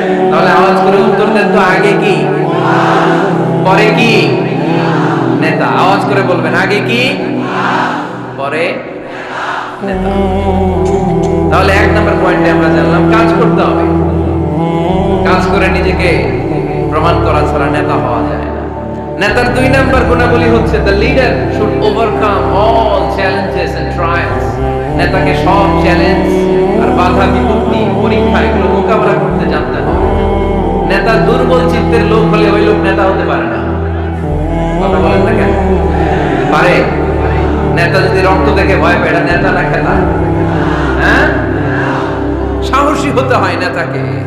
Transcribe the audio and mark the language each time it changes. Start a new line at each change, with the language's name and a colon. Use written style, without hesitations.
Bangla: তাহলে আওয়াজ করে উত্তর দেন তো, আগে কি পরে কি? নেতা। আওয়াজ করে বলবেন, আগে কি পরে নেতা। তাহলে এক নম্বর পয়েন্টে আমরা জানলাম কাজ করতে হবে। কাজ করে নিজেকে প্রমাণ করা ছাড়া নেতা হওয়া যায় না। নেতার দুই নাম্বার গুণাবলী হচ্ছে
English: the leader should overcome all challenges and trials.
Bangla: নেতাকে সব চ্যালেঞ্জ আর বাধা বিপত্তি পরীক্ষা এগুলো মোকাবেলা করতে জানতে হবে। নেতা দুর্বল চিত্তের লোক হলে ওই লোক নেতা হতে পারে না। কথা বলেন না কেন? পারে? নেতা যদি রক্ত দেখে ভয় পায়, এটা নেতা না খেলা? হ্যাঁ, সাহসী হতে হয় নেতাকে।